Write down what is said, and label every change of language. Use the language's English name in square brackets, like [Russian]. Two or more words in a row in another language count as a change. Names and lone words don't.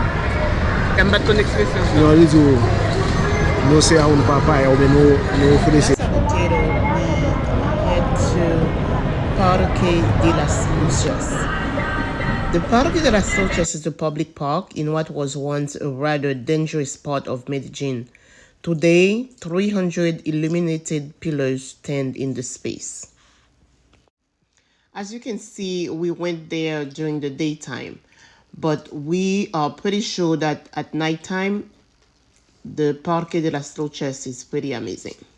[French] J'aime pas ton expression. Non, du tout. Nous, c'est un papa et nous faisons [English] Potato, we head to Parque de las Lucias. The Parque de las Lucias is a public park in what was once a rather dangerous part of Medellin. Today, 300 illuminated pillars stand in the space. As you can see, we went there during the daytime, but we are pretty sure that at nighttime, the Parque de las Lucias is pretty amazing.